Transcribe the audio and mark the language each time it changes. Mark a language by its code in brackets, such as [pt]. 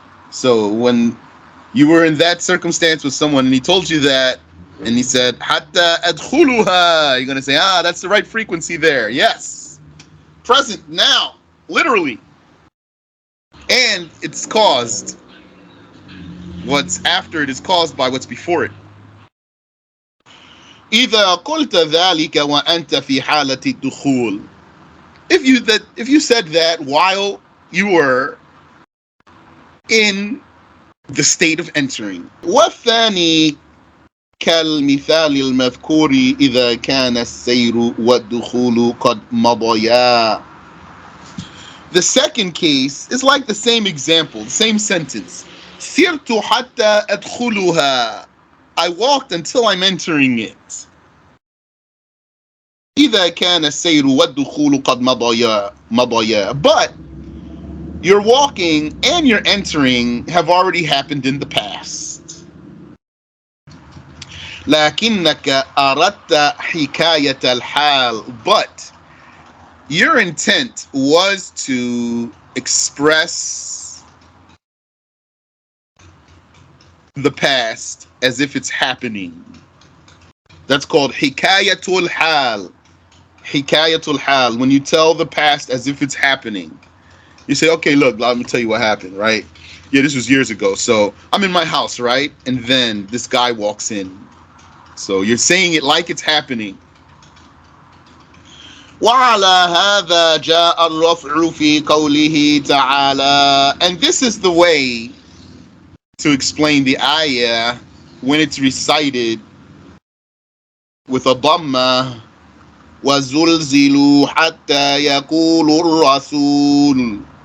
[en] So when you were in that circumstance with someone, and he told you that, and he said, [ar] حتى أدخلها, [en] you're going to say, that's the right frequency there. Yes. Present, now, literally. And it's caused. What's after it is caused by what's before it. [ar] إذا قلت ذلك وأنت في حالة الدخول. [en] If you said that while you were in the state of entering. [ar] والثاني كالمثال المذكور إذا كان السير والدخول قد مضيا. [en] The second case is like the same example, the same sentence. [ar] سرت حتى أدخلها. [en] I walked until I'm entering it. [ar] إذا كان السير والدخول قد مضيا. [en] But your walking and your entering have already happened in the past. [ar] لكنك أردت حكاية الحال. [en] But your intent was to express the past as if it's happening. That's called hikayatul hal. Hikayatul hal. When you tell the past as if it's happening. You say, okay, look, let me tell you what happened, right? Yeah, this was years ago. So I'm in my house, right? And then this guy walks in. So you're saying it like it's happening. [ar] وعلى هذا جاء الرفع في قوله تعالى. [en] And this is the way to explain the ayah when it's recited with a dhamma. [ar] وَزُلْزِلُوا حَتَّى يَقُولُ الرَّسُولُ.